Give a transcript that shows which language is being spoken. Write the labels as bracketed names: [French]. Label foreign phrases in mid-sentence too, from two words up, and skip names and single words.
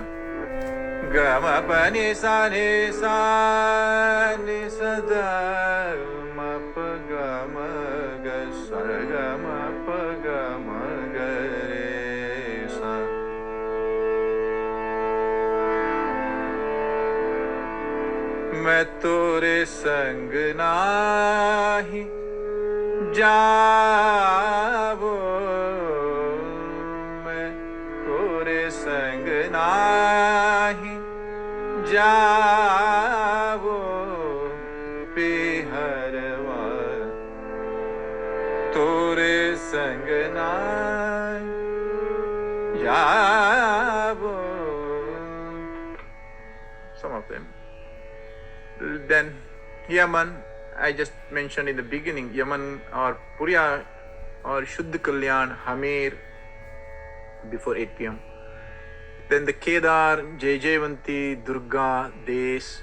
[Hindi] Gama pani sa ni sada ma pa ga ma ga sa ga ma pa ga ma ga re sa. मैं तोरे संग नाही जावो मैं तोरे संग नाही जावो पिहरवा तोरे संग नाही जावो. [English] Some of them. Then Yaman, I just mentioned in the beginning, Yaman or Puriya or Shuddha Kalyan, Hamir before 8 p.m. Then the Kedar, Jayavanti, Durga, Desh.